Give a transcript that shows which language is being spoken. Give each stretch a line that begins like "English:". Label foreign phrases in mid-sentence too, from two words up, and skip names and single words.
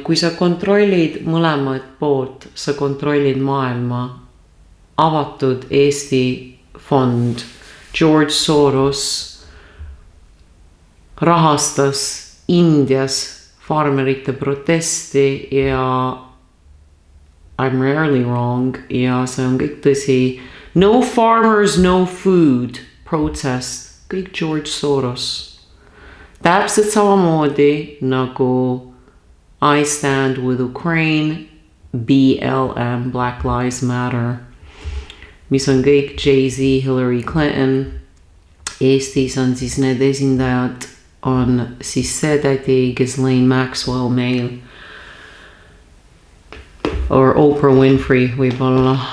Estonian: Kui sa kontrollid mõlemad poolt, sa kontrollid maailma. Avatud Eesti fond George Soros rahastas Indias farmerite protesti ja
English: I'm rarely wrong
Estonian: ja see on kõik tõsi.
English: No farmers, no food protest,
Estonian: kõik George Soros. Täpselt samamoodi nagu
English: I stand with Ukraine,
Estonian: BLM, Black Lives Matter, mis on kõik Jay-Z, Hillary Clinton. Eestis on siis need esindajad, on siis see tädi Ghislaine Maxwell meil or Oprah Winfrey võib-olla.